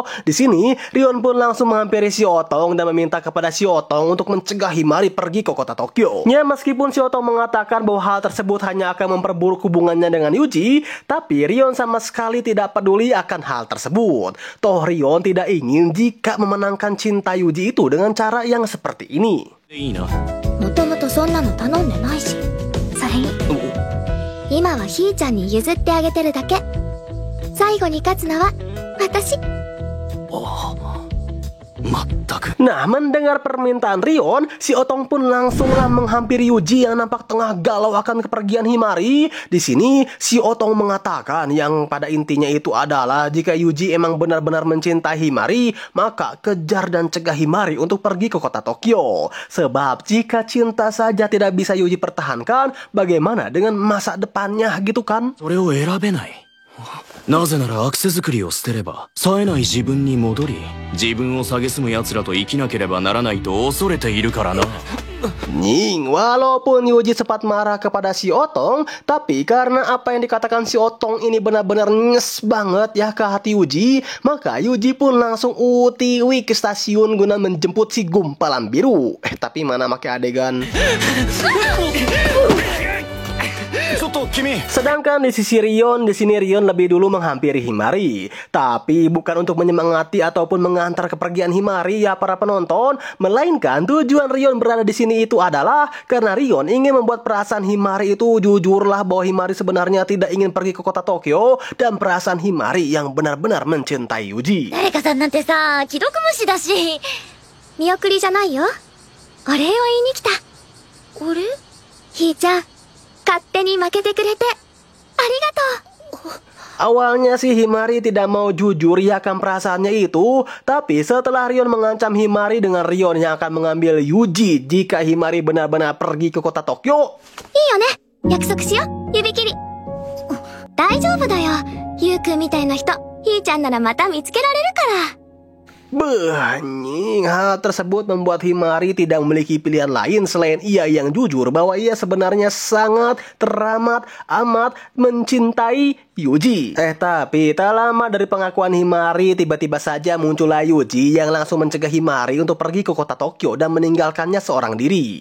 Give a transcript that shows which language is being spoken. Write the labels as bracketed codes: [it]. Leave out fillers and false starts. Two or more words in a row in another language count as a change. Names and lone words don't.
[id] Di sini Rion pun langsung menghampiri si Otong dan meminta kepada si Otong untuk mencegah Himari pergi ke kota Tokyo. Ya, meskipun si Otong mengatakan bahwa hal tersebut hanya akan memperburuk hubungannya dengan Yuji, tapi Rion sama sekali tidak peduli akan hal tersebut. Toh Rion tidak ingin jika memenangkan cinta Yuji itu dengan cara yang seperti ini. [ja] いいな。もともとそんなの頼んでないし。それに今はひーちゃんに譲ってあげてるだけ。最後に勝つのは私。 Mattaku. [id] Nah, mendengar permintaan Rion, si Otong pun langsunglah menghampiri Yuji yang nampak tengah galau akan kepergian Himari. Di sini, si Otong mengatakan yang pada intinya itu adalah jika Yuji emang benar-benar mencintai Himari, maka kejar dan cegah Himari untuk pergi ke kota Tokyo. Sebab jika cinta saja tidak bisa Yuji pertahankan, bagaimana dengan masa depannya gitu kan? [ja] それを選べない。なぜならアクセ作りを捨てれば冴えない自分に戻り、自分を蔑む奴らと生きなければならないと恐れているからな。 [id] Nying, walaupun Yuji sempat marah kepada si Otong, tapi karena apa yang dikatakan si Otong ini benar-benar nyes banget ya ke hati Yuji, maka Yuji pun langsung utiwi ke stasiun guna menjemput si gumpalan biru. Tapi mana pakai adegan. Sedangkan di sisi Rion, di sini Rion lebih dulu menghampiri Himari. Tapi bukan untuk menyemangati ataupun mengantar kepergian Himari ya para penonton, melainkan tujuan Rion berada di sini itu adalah karena Rion ingin membuat perasaan Himari itu jujurlah bahwa Himari sebenarnya tidak ingin pergi ke kota Tokyo dan perasaan Himari yang benar-benar mencintai Yuji. [ja] 誰かさんなんてさ、既読無視だし。見送りじゃないよ。お礼を言いに来た。あれ？ひーちゃん、勝手に負けてくれてありがとう。 [id] Awalnya si Himari tidak mau jujur ya akan perasaannya itu, tapi setelah Rion mengancam Himari dengan Rion yang akan mengambil Yuji jika Himari benar-benar pergi ke kota Tokyo. [ja] いいよね。約束しよう。指切り。大丈夫だよ。ゆうくんみたいな人、ひーちゃんならまた見つけられるから。 [id] Nying, hal tersebut membuat Himari tidak memiliki pilihan lain selain ia yang jujur bahwa ia sebenarnya sangat teramat amat mencintai Yuji. Tapi tak lama dari pengakuan Himari, tiba-tiba saja muncullah Yuji yang langsung mencegah Himari untuk pergi ke kota Tokyo dan meninggalkannya seorang diri.